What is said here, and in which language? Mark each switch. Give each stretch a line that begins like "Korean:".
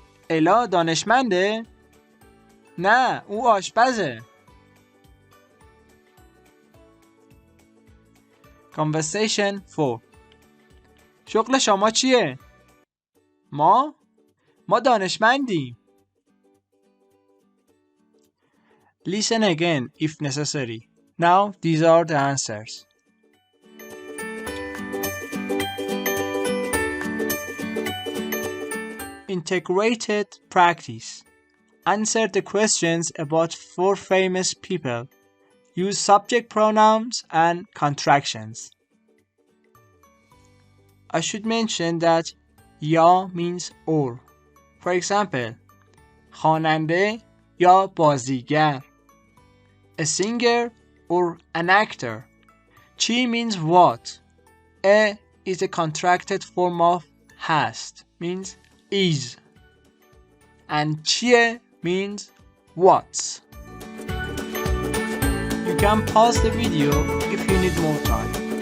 Persian: الا دانشمنده؟ نه او آشپزه.
English: Conversation 4.
Persian: شغل شما چیه؟ ما دانشمندیم.
English: Listen again if necessary. Now these are the answers. Integrated practice. Answer the questions about 4 famous people. Use subject pronouns and contractions. I should mention that یا means or. For example,
Persian: خواننده یا بازیگر.
English: A singer or an actor. چی means what. A is a contracted form of hast, means is. And چیه means what. You can pause the video if you need more time.